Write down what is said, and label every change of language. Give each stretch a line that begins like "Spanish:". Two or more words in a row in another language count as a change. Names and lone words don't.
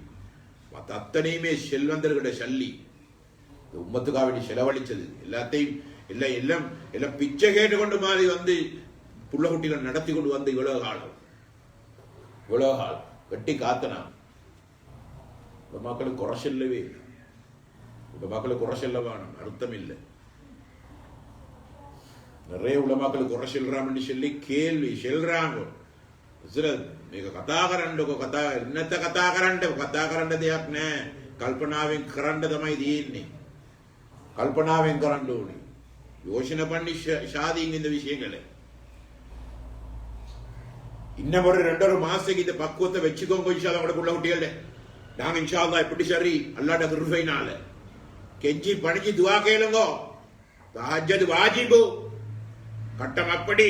Tamil: மற்ற அத்தனையுமே செல்வந்தர்களுடைய சல்லி. உம்மத்துக்காக வேண்டி செலவழிச்சது எல்லாத்தையும் எல்லாம் பிச்சை கேட்டுக்கொண்டு மாதிரி வந்து புள்ள குட்டிகள் நடத்தி கொண்டு வந்து இவ்வளவு காலம் வெட்டி காத்தனா. மக்களுக்கு குறை செல்லவே இல்லை. மக்களுக்கு குறை செல்ல வேணும் அர்த்தம் இல்லை. நிறைய உலமாக்களுக்கு குறை செல்றான்னு சொல்லி கேள்வி செல்றாங்க.
Sinhala: ඉන්නත කතා කරන්න දෙයක් නෑ. කල්පනාවෙන් කරන්න තමයි තියෙන්නේ. කල්පනාවෙන් කරන්න ඕනේ.
Tamil: யோசனை பண்ணி ஷாதிங்க இந்த விஷயங்களை. இன்னும் ஒரு 2 மாசத்துக்கு இந்த பக்குவத்தை வச்சுக்கோங்க. இன்ஷால்லா உங்களுக்குள்ள குட்டிகள் நாங்க இன்ஷால்லா எப்படி சரி அல்லாஹ்ட கிருபையினால கெஞ்சி பணிஞ்சு துஆ கேளுங்க. தஹஜ்ஜத் வாஜிபு கட்டம் அப்படி.